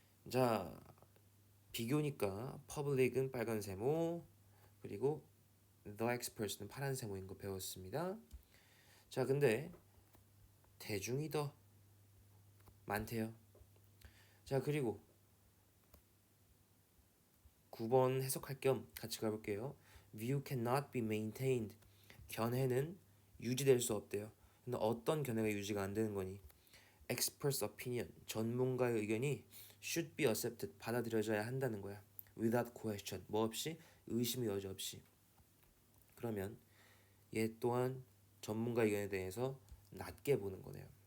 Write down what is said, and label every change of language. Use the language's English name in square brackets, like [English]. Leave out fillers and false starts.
[Korean] 자, 비교니까 public은 빨간 세모 그리고 the experts는 파란 세모인 거 배웠습니다. 자, 근데 대중이 더 많대요. 자, 그리고 9번 해석할 겸 같이 가볼게요. [English] View cannot be maintained. [Korean] 견해는 유지될 수 없대요. 근데 어떤 견해가 유지가 안 되는 거니? [English] Experts opinion, [Korean] 전문가의 의견이 [English] should be accepted, [Korean] 받아들여져야 한다는 거야. [English] Without question, [Korean] 뭐 없이? 의심의 여지 없이. 그러면 얘 또한 전문가 의견에 대해서 낮게 보는 거네요.